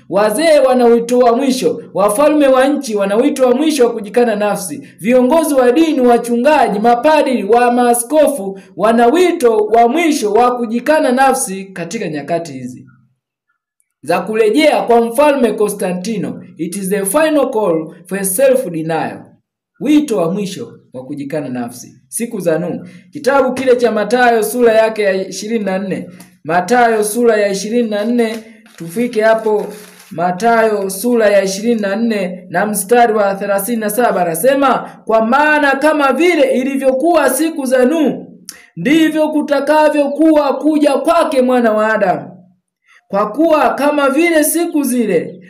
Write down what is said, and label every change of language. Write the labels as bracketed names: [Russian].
[Swahili] Wazee wana wito wa mwisho, wafalme wa nchi wana wito wa mwisho wa kujikana nafsi. Viongozi wa dini, wachungaji, mapadri, wa maaskofu wana wito wa mwisho wa kujikana nafsi katika nyakati hizi za kurejea kwa Mfalme Konstantino. [English] It is the final call for self-denial. [Swahili] Wito wa mwisho wa kujikana nafsi. Siku za Nuhu. Kitabu kile cha Mathayo sura yake ya 24. Mathayo sura ya 24, tufike hapo. Mathayo sura ya 24 na mstari wa 37 anasema, kwa maana kama vile ilivyokuwa siku za Nuhu, ndivyo kutakavyokuwa kuja kwake Mwana wa Adamu. Kwa kuwa kama vile siku zile